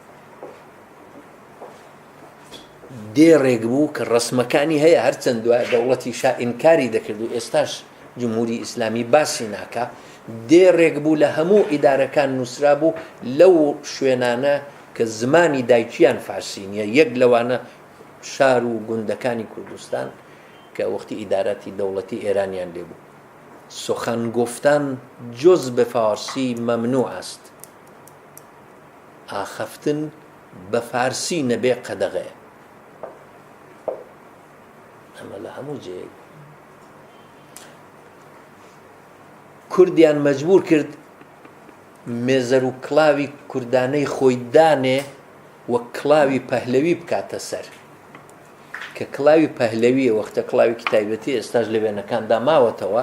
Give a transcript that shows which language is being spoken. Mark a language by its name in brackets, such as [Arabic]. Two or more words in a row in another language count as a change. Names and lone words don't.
[Central Kurdish] دێڕێک بوو کە ڕسمەکانی هەیە هەرچەند دوای دەوڵەتی شا ئینکاری دەکرد و ئێستاش جمهوری ئیسلامی باسی ناکە دێڕێک بوو لە هەموو ئیدارەکان نووسرا بوو لەو شوێنانە کە زمانی دایکیان فارسی نییە یەک لەوانە شار و گوندەکانی کوردستان کە وەختی ئیدارەتی دەوڵەتی ئێرانیان لێبوو [Persian] سخن گفتن جز به فارسی ممنوع است [Central Kurdish] ئاخەفتن بە فارسی نەبێ قەدەغەیە ئەمە لە هەموو جێیەک کوردیان مەجبور کرد مێزەر و کڵاوی کوردانەی خۆی دانێ وەک کڵاوی پەهلەوی بکاتە سەر کە کڵاوی پەهلەویە وەختە کڵاوی کتایبەتی ئێستاش لە وێنەکاندا ماوەتەوە